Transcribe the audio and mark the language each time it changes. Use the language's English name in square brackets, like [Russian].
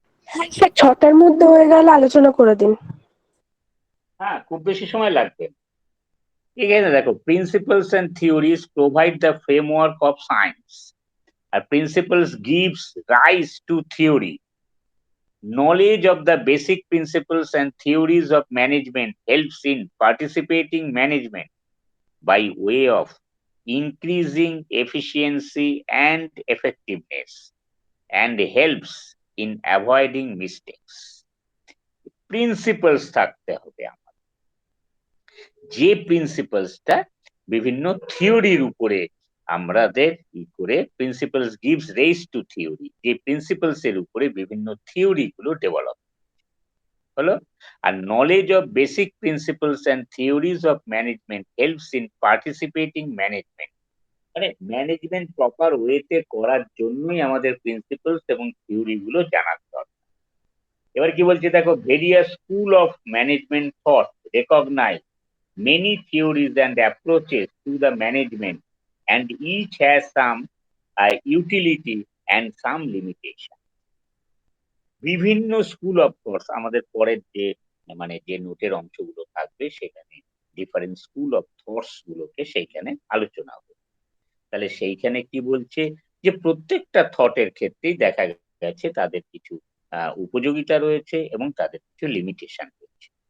[Bangla] হ্যাঁ স্যার, 6টার মধ্যে হয়ে গেলে আলোচনা করে দিন। হ্যাঁ, খুব বেশি সময় লাগবে না। এখানে দেখো, [English] Principles and theories provide the framework of science, আর principles gives rise to theory. Knowledge of the basic principles and theories of management helps in participating management by way of increasing efficiency and effectiveness, and helps in avoiding mistakes. [Bangla] Principles থাকতে হবে আমাদের, যে প্রিন্সিপালসটা বিভিন্ন থিওরির উপরে আমাদের কি করে, [English] principles gives raise to theory, [Bangla] যে প্রিন্সিপালস এর উপরে বিভিন্ন থিওরি গুলো ডেভেলপ হলো। আর [English] knowledge of basic principles and theories of management helps in participating management, [Bangla] মানে ম্যানেজমেন্ট প্রপার ওয়েতে করার জন্যই আমাদের প্রিন্সিপালস এবং থিওরি গুলো জানার দরকার। এবার কি বলছে দেখো, [English] Various school of management thought recognize many theories and approaches to the management, and each has some utility and some limitation. [Bangla] বিভিন্ন স্কুল অফ থটস, আমাদের পরের যে মানে যে নোটের অংশগুলো থাকবে সেখানে ডিফারেন্ট স্কুল অফ থটস গুলোকে সেইখানে আলোচনা হবে। তাহলে সেইখানে কি বলছে যে প্রত্যেকটা থটের ক্ষেত্রেই দেখা গেছে তাদের কিছু উপযোগিতা রয়েছে এবং তাদের কিছু লিমিটেশন রয়েছে।